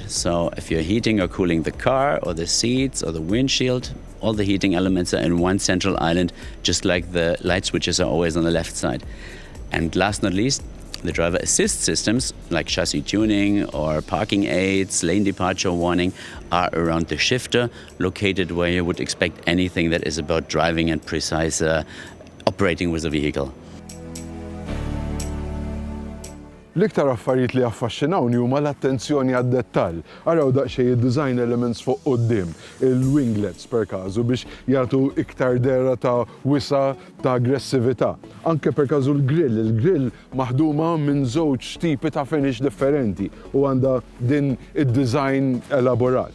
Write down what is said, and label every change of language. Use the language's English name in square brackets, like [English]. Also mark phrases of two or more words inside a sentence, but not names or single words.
[English] So if you're heating or cooling the car or the seats or the windshield, all the heating elements are in one central island, just like the light switches are always on the left side. And last not least, the driver assist systems like chassis tuning or parking aids, lane departure warning are around the shifter, located where you would expect anything that is about driving and precise operating with a vehicle. [Maltese] L-iktar affarijiet li affaxxinawni huma l-attenzjoni għad-dettall. Araw daqsxejn id- [English] design elements [Maltese] fuq quddiem, il-winglets per każu biex jagħtu iktar dera ta' wisa ta' aggressività. Anke per każu l-grill, il-grill maħduma minn żewġ tipi ta' finish differenti u għandha din id-design elaborat.